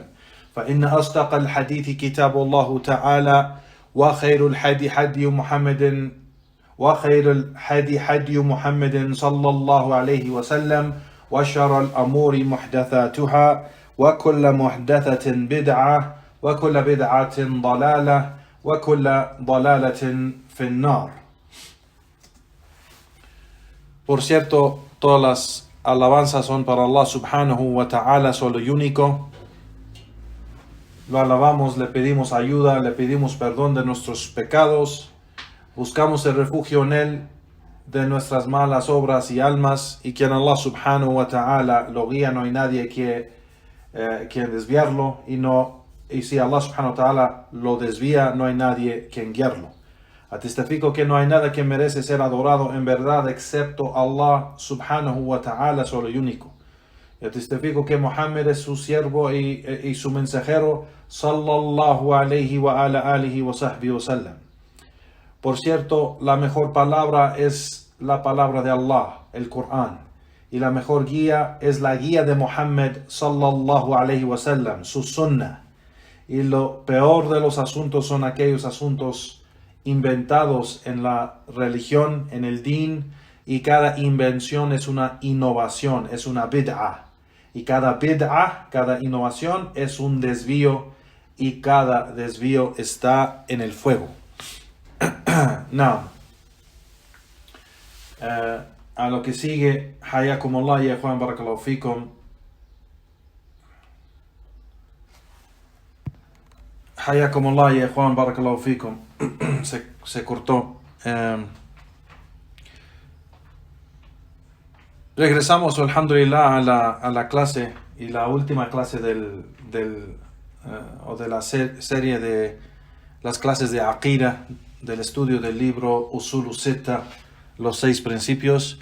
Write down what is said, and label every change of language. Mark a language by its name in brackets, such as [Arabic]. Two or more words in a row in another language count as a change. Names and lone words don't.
[Arabic] فإن أصدق الحديث كتاب الله تعالى وخير الحدي حدي محمد صلى الله عليه وسلم وشر الأمور محدثاتها وكل محدثة بدعة وكل بدعة ضلالة وكل ضلالة في النار. [Spanish] Por cierto, todas las alabanzas son para Allah [Arabic] سبحانه وتعالى, [Spanish] solo y único. Lo alabamos, le pedimos ayuda, le pedimos perdón de nuestros pecados, buscamos el refugio en Él de nuestras malas obras y almas, y quien Allah [Arabic] سبحانه وتعالى [Spanish] lo guía, no hay nadie que desviarlo, y si Allah [Arabic] سبحانه وتعالى [Spanish] lo desvía, no hay nadie quien guiarlo. Testifico que no hay nada que merece ser adorado en verdad excepto Allah [Arabic] سبحانه وتعالى, [Spanish] solo y único. Yo testifico que Muhammad es su siervo y su mensajero, [Arabic] صلى الله عليه وعلى آله وصحبه وسلم. [Spanish] Por cierto, la mejor palabra es la palabra de Allah, el Corán, y la mejor guía es la guía de Muhammad [Arabic] صلى الله عليه وسلم, [Spanish] su sunnah. Y lo peor de los asuntos son aquellos asuntos inventados en la religión, en el din, y cada invención es una innovación, es una bid'ah. Y cada bid'ah, cada innovación es un desvío, y cada desvío está en el fuego. Now, a lo que sigue, [Arabic] حياكم الله يا إخوان، بارك الله فيكم. حياكم الله يا إخوان، بارك الله فيكم. [Spanish] Se cortó. Regresamos, alhamdulillah, a la clase, y la última clase de la serie de las clases de Aqida, del estudio del libro Usulu Sitta, los 6 principios.